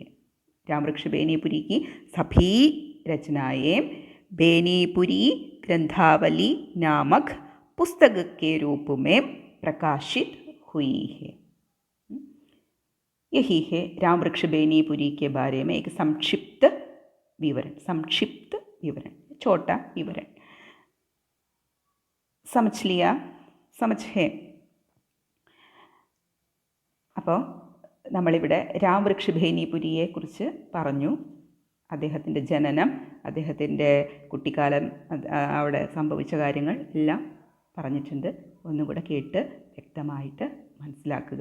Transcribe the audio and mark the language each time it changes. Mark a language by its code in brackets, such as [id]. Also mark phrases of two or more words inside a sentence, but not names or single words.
[hi] रामवृक्ष बेनीपुरी की सभी रचनाएं बेनीपुरी ग्रंथावली नामक पुस्तक के रूप में प्रकाशित हुई है। यही है रामवृक्ष बेनीपुरी के बारे में एक संक्षिप्त विवरण, छोटा विवरण। समझ लिया समझ है. [ml] അപ്പോൾ നമ്മളിവിടെ രാംവൃക്ഷ് ഭേനിപുരിയെക്കുറിച്ച് പറഞ്ഞു. അദ്ദേഹത്തിൻ്റെ ജനനം, അദ്ദേഹത്തിൻ്റെ കുട്ടിക്കാലം, അവിടെ സംഭവിച്ച കാര്യങ്ങൾ എല്ലാം പറഞ്ഞിട്ടുണ്ട്. ഒന്നുകൂടെ കേട്ട് വ്യക്തമായിട്ട് മനസ്സിലാക്കുക.